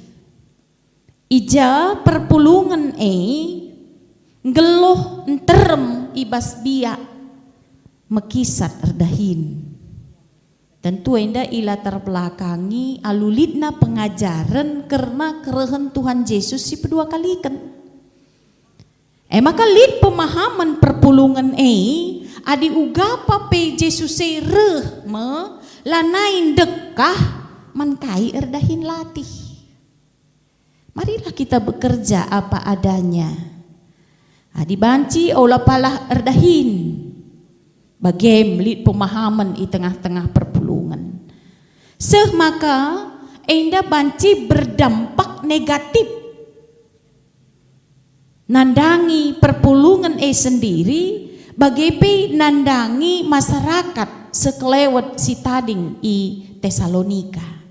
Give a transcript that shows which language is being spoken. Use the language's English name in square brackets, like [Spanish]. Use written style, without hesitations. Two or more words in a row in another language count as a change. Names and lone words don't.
[Batak Karo] Ija perpulungan ngeloh enterem ibas biak mekisat erdahin. Tentu enda ila terbelakangi alulitna pengajaran karena kerehen Tuhan Yesus si kedua kalikan. Maka lid pemahaman perpulungan adi ugapa pe Yesus reh me lanain dekah mankai erdahin latih. [Indonesian] Marilah kita bekerja apa adanya. [Batak Karo] Adi banci olah palah erdahin. Bagem lid pemahaman [Indonesian] di tengah-tengah [Batak Karo] perpulungan. Maka enda banci [Indonesian] berdampak negatif. [Batak Karo] Nandangi perpulungan sendiri bagepe nandangi masyarakat sekelewat si tading i Tesalonika.